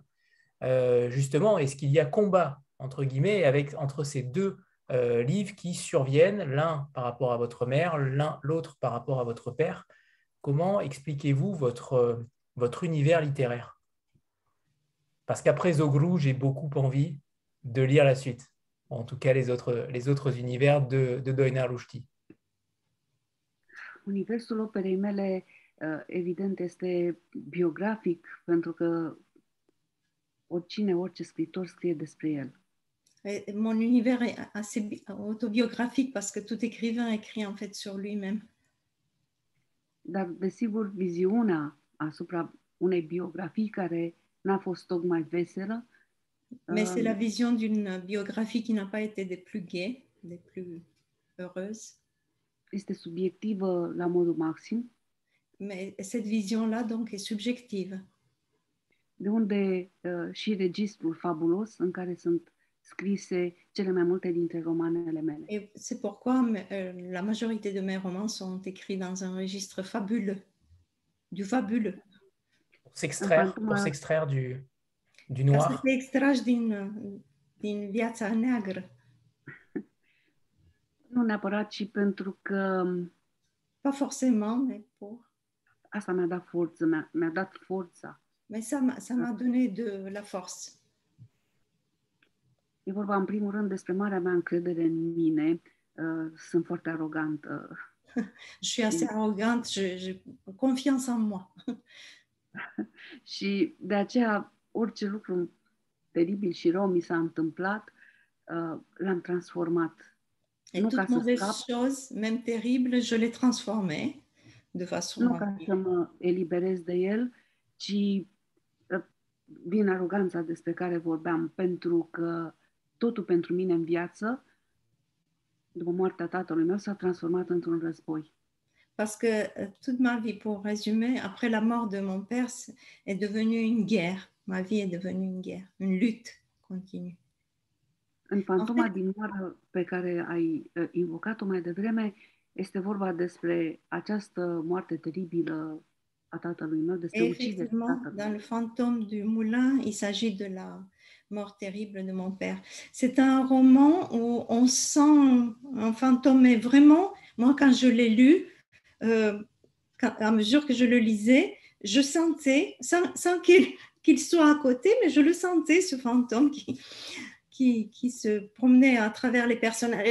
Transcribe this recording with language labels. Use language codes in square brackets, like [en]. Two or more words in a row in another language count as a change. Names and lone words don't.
[fr] Justement, est-ce qu'il y a combat, entre guillemets, entre ces deux livres qui surviennent, l'un par rapport à votre mère, l'autre par rapport à votre père? Comment expliquez-vous votre univers littéraire? Parce qu'après Zoglu, j'ai beaucoup envie de lire la suite. En tout cas, les autres univers de Doina Rushdie. [ro] Universul operei mele, evident, este biografic, pentru că orice scriitor scrie despre el. [fr] Et mon univers est assez autobiographique parce que tout écrivain écrit en fait sur lui-même. [ro] Dar, desigur, viziunea asupra unei biografii care n-a fost tocmai veselă. [fr] Mais c'est la vision d'une biographie qui n'a pas été des plus gaies, des plus heureuses. [ro] Este subiectivă la modul maxim. [fr] Mais cette vision-là, donc, est subjective. [ro] De unde și registrul fabulos în care sunt scrise cele mai multe dintre romanele mele. [fr] Et c'est pourquoi la majorité de mes romans sont écrits dans un registre fabuleux, du fabuleux. Pour s'extraire du noir. [ro] Ca să te extragi din viața neagră. Nu neapărat, ci pentru că [fr] pas forcément, mais pour. [ro] Asta mi-a dat forță, mi-a dat forța. [fr] Mais ça m'a donné de la force. [ro] E vorba în primul rând despre marea mea încredere în mine. Sunt foarte arogantă. [fr] Je suis assez arrogante, j'ai confiance en moi. [ro] Și de aceea orice lucru teribil și rău mi s-a întâmplat, l-am transformat. [fr] Et toute mauvaise chose, même terrible, je l'ai transformé de façon... [ro] Nu ca să mă eliberez de el, ci din aroganța despre care vorbeam, pentru că totul pentru mine în viață, după moartea tatălui meu, s-a transformat într-un război. [fr] Parce que toute ma vie, pour résumer, après la mort de mon père, est devenue une guerre. Ma vie est devenue une guerre, une lutte continue. [ro] În fantoma din moară pe care ai invocat-o mai devreme, este vorba despre această moarte teribilă a tatălui meu, despre uciderea tatălui. [fr] Dans le fantôme du moulin, il s'agit de la mort terrible de mon père. C'est un roman où on sent un fantôme, mais vraiment, moi, quand je l'ai lu, à mesure que je le lisais, je sentais, sans qu'il soit à côté, mais je le sentais, ce fantôme qui se promenait à travers les personnages.